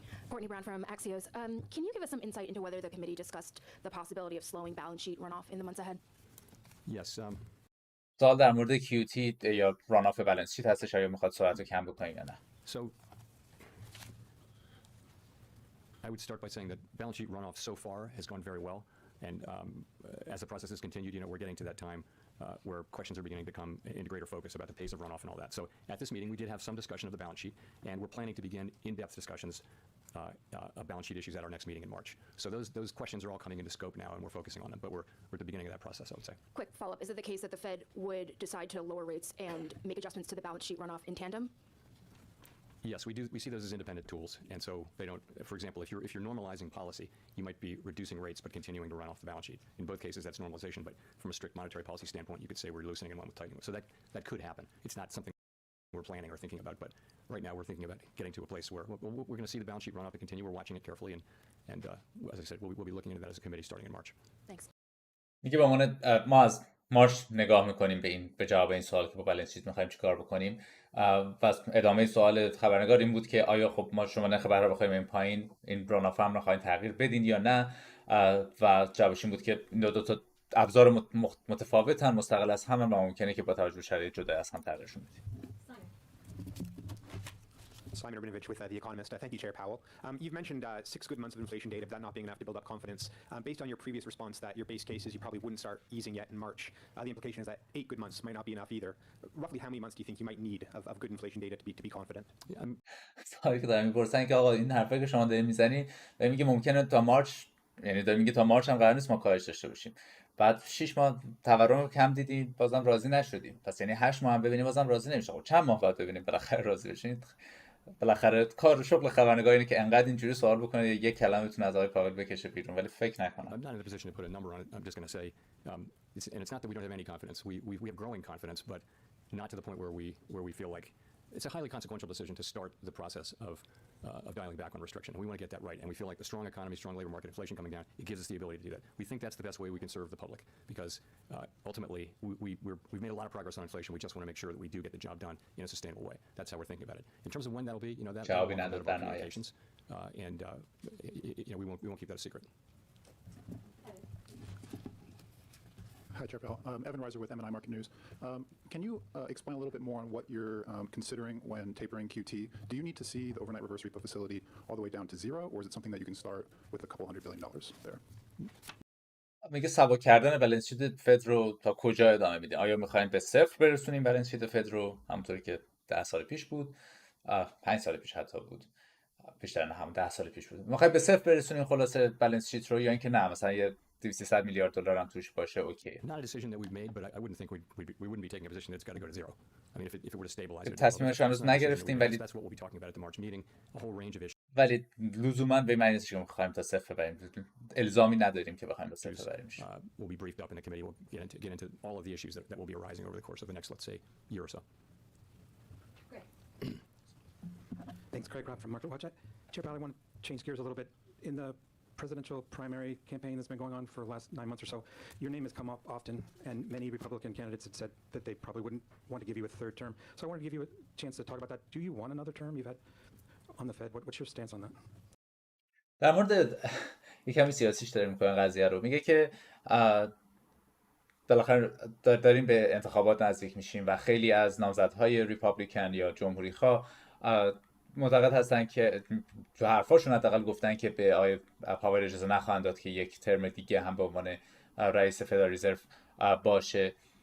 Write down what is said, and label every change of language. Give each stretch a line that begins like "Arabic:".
English: Courtney Brown from Axios. Can you give us some insight into whether the committee discussed the possibility of slowing balance sheet runoff in the months ahead? Yes.
Persian: سوال در مورد QT یا راناف بالانس شیت هستش، آیا میخواد سرعت رو کم بکنیم یا نه؟
English: So I would start by saying that balance sheet runoff so far has gone very well, and as the process has continued, we're getting to that time where questions are beginning to come into greater focus about the pace of runoff and all that. So at this meeting, we did have some discussion of the balance sheet, and we're planning to begin in-depth discussions of balance sheet issues at our next meeting in March. So those questions are all coming into scope now, and we're focusing on them, but we're at the beginning of that process, I would say. Quick follow-up. Is it the case that the Fed would decide to lower rates and make adjustments to the balance sheet runoff in tandem? Yes, we do. We see those as independent tools, and so they don't. For example, if you're normalizing policy, you might be reducing rates but continuing to run off the balance sheet. In both cases, that's normalization, but from a strict monetary policy standpoint, you could say we're loosening and one with tightening. So that could happen. It's not something we're planning or thinking about, but right now we're thinking about getting to a place where we're going to see the balance sheet run up and continue. We're watching it carefully, and as I said, we'll be looking into that as a committee starting in March. Thanks.
Persian: میگه به عنوان ما از مارچ نگاه میکنیم به جواب این سوال که با بالانس شیت میخوایم چیکار بکنیم. و ادامه سوال خبرنگار این بود که آیا خب ما شما نرخ بهره بخوایم این پایین، این راناف هم رو خواهیم تغییر بدین یا نه؟ و جوابش این بود که این دو تا ابزار متفاوتن، مستقل از هم و ممکنه که با توجه به شرایط جدا از هم تغییرشون بدیم.
English: Simon Urbanovich with The Economist. Thank you, Chair Powell. You've mentioned 6 good months of inflation data, but that not being enough to build up confidence. Based on your previous response that your base case is you probably wouldn't start easing yet in March, the implication is that 8 good months might not be enough either. Roughly how many months do you think you might need of good inflation data to be confident?
Persian: سوالی که دارم می‌پرسن که آقا این حرفایی که شما دارین میزنی، دارین میگه ممکنه تا مارچ، یعنی دارین میگه تا مارچ هم قرار نیست ما کاهش داشته باشیم. بعد 6 ماه تورم رو کم دیدیم بازم راضی نشدیم. پس یعنی 8 ماه هم ببینیم بازم راضی نمیشه. خب چند ماه بعد ببینیم بالاخره راضی بشین؟ بالاخره کار شغل خبرنگار اینه که انقدر اینجوری سوال بکنه یک کلمه بتونه از آقای پاول بکشه بیرون، ولی فکر نکنم.
English: I'm not in a position to put a number on it. I'm just going to say, and it's not that we don't have any confidence. We have growing confidence, but not to the point where we feel like it's a highly consequential decision to start the process of dialing back on restriction. And we want to get that right. And we feel like the strong economy, strong labor market, inflation coming down, it gives us the ability to do that. We think that's the best way we can serve the public because ultimately we've made a lot of progress on inflation. We just want to make sure that we do get the job done in a sustainable way. That's how we're thinking about it. In terms of when that'll be, that will be out of our communications, and we won't keep that a secret. Hi, Chair Powell. Evan Reiser with M&I Market News. Can you explain a little bit more on what you're considering when tapering QT? Do you need to see the overnight reverse repo facility all the way down to zero, or is it something that you can start with a couple $100 billion there?
Persian: میگه سبک کردن بالانس شیت فد رو تا کجا ادامه میدین؟ آیا میخواین به صفر برسونیم بالانس شیت فد رو همونطوری که 10 سال پیش بود، 5 سال پیش حتی بود، بیشتر نه، هم 10 سال پیش بود. میخواین به صفر برسونیم خلاصه بالانس شیت رو، یا اینکه نه مثلا یه 200 میلیارد دلار هم توش باشه اوکی.
English: Not a decision that we've made, but I wouldn't think we wouldn't be taking a position that's got to go to zero. I mean, if it were to stabilize it.
Persian: تصمیمش هنوز نگرفتیم ولی
English: That's what we'll be talking about at the March meeting. A whole range of issues.
Persian: ولی لزوما به معنی نیست که می‌خوایم تا صفر ببریم. الزامی نداریم که بخوایم تا صفر ببریم.
English: Will be briefed up in the committee. We'll get into all of the issues that will be arising over the course of the next, let's say, year or so. Thanks, Craig Robb from Market Watch. Chair Powell, I want to change gears a little bit. In the presidential primary campaign that's been going on for the last 9 months or so, your name has come up often, and many Republican candidates have said that they probably wouldn't want to give you a third term. So I want to give you a chance to talk about that. Do you want another term? You've had on the Fed. What's your stance on that?
Persian: در مورد یکمی سیاسیش داره میکنه قضیه رو. میگه که بالاخره داریم به انتخابات نزدیک میشیم و خیلی از نامزدهای ریپابلیکن یا جمهوری‌خواه معتقد هستن که تو حرفاشون حداقل گفتن که به آقای پاور اجازه نخواهند داد که یک ترم دیگه هم به عنوان رئیس فدرال رزرو باشه.